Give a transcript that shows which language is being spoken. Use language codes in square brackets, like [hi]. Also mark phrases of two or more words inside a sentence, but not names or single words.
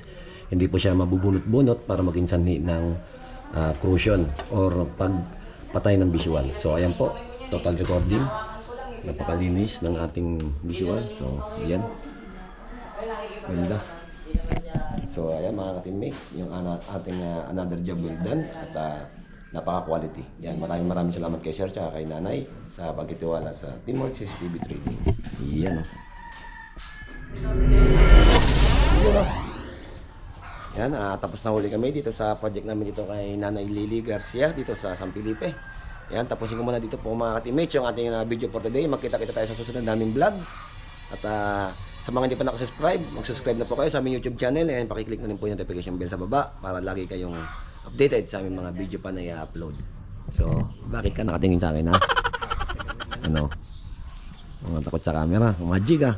[tl] Hindi po siya mabubunot-bunot para maging sanhi ng corrosion or pagpatay ng visual. So ayan po, [en] total recording. [tl] Napakalinis ng ating visual. So ayan. Ganda. So ayan mga ka-teammates, yung ating [en] another job well done [tl] at napaka-quality. Yan, maraming salamat kay Sir at kay Nanay sa pagtitiwala sa Teamwork CCTV Trading. Yan o. Yan, tapos na huli kami dito sa project namin dito kay Nanay Lily Garcia dito sa San Felipe. Yan, tapusin ko muna dito po mga ka-teammates yung ating video [en] for today. [tl] Magkita-kita tayo sa susunod naming vlog. At sa mga hindi pa nakasubscribe, mag-subscribe na po kayo sa aming YouTube channel and pakiclick na rin po yung [en] notification bell [tl] sa baba para lagi kayong updated sa aming mga video pa na i-upload. So, bakit ka nakatingin sa akin ha? Ano? Mga takot sa camera. Magic ah.